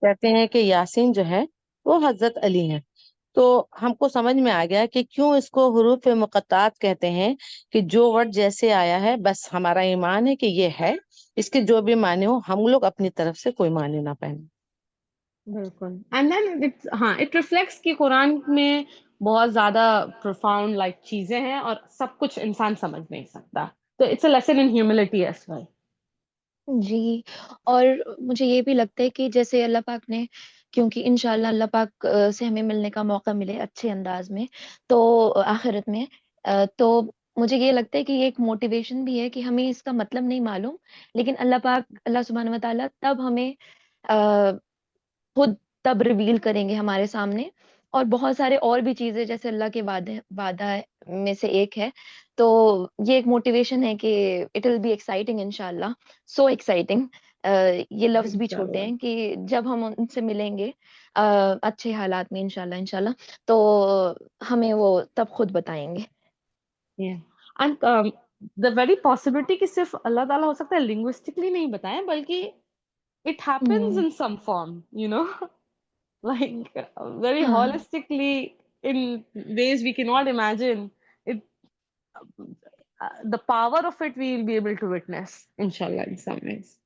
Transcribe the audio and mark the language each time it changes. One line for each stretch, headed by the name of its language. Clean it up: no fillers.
Urdu: تو کہتے ہیں کہ یاسین جو ہے وہ حضرت علی ہیں. تو ہم کو سمجھ میں آ گیا کہ کیوں اس کو حروف مقطعات کہتے ہیں، کہ جو ورڈ جیسے آیا ہے بس ہمارا ایمان ہے کہ یہ ہے، اس کے جو بھی معنی ہو ہم لوگ اپنی طرف سے کوئی معنی نہ پہنے. بالکل. اینڈ دین ہاں
English: it reflects
Urdu: کہ قرآن میں بہت زیادہ پروفاؤنڈ لائک چیزیں ہیں اور سب کچھ انسان سمجھ نہیں سکتا.
English: تو it's a lesson in humility as well.
Urdu: جی، اور مجھے یہ بھی لگتا ہے کہ جیسے اللہ پاک نے، کیونکہ انشاءاللہ اللہ پاک سے ہمیں ملنے کا موقع ملے اچھے انداز میں تو آخرت میں، تو مجھے یہ لگتا ہے کہ یہ ایک موٹیویشن بھی ہے کہ ہمیں اس کا مطلب نہیں معلوم، لیکن اللہ پاک اللہ سبحانہ و تعالیٰ تب ہمیں خود تب ریویل کریں گے ہمارے سامنے، اور بہت سارے اور بھی چیزیں جیسے اللہ کے وعدہ میں سے ایک ہے. تو یہ ایک موٹیویشن ہے کہ
English: it will be exciting
Urdu: انشاءاللہ، سو ایکسائٹنگ. یہ لفظ بھی چھوٹے انشاءاللہ. ہیں کہ جب ہم ان سے ملیں گے اچھے حالات میں انشاءاللہ تو ہمیں وہ تب خود بتائیں گے.
English: and the very possibility
Urdu: کہ صرف اللہ تعالیٰ ہو سکتا ہے لنگوسٹکلی نہیں بتائیں بلکہ
English: it happens ہوں، in some form, you know, like very ہاں، holistically in ways we cannot imagine it. The power of it we will be able to witness inshallah in some ways.